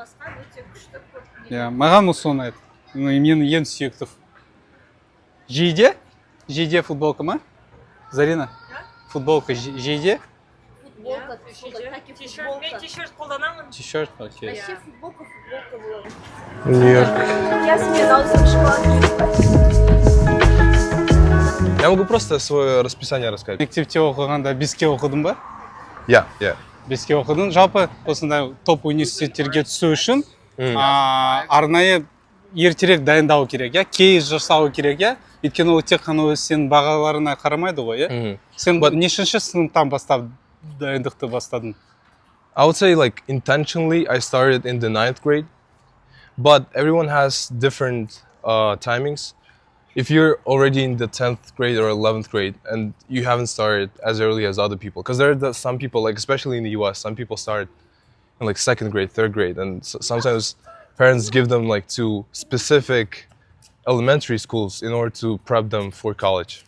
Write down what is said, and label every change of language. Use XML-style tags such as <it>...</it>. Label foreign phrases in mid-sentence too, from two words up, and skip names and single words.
<kk>Маған осы ұнайды. Менің ең сүйікті. Жейде футболка ма? Зарина? Футболка жейде? Футболка, футболка. Мен t-shirt қолданамын.</kk> <en>T-shirt, окей.</en> <kk>Вообще футболка болады. Нью-Йорк.</kk> <ru>Я сменял шоколадку. Я могу просто свое расписание рассказать.</ru> <kk>Мектепте оқығанда беске оқыдың ба?</kk> <en>Yeah.</en> <kk>Беске оқыдың. Жалпы осындай топ университеттерге түсу үшін арнайы ертерек дайындау керек, кейс жасау керек, өйткені ол тек қана сенің бағаларына қарамайды ғой, Сен нешінші сыныптан бастап дайындықты бастадың?</kk> <en>I would say like intentionally I started in the 9th grade, but everyone has different timings. If you're already in the 10th grade or 11th grade and you haven't started as early as other people, because there are some people, like especially in the US, some people start in like 2nd grade, 3rd grade, and sometimes parents give them like to specific elementary schools in order to prep them for college.</en>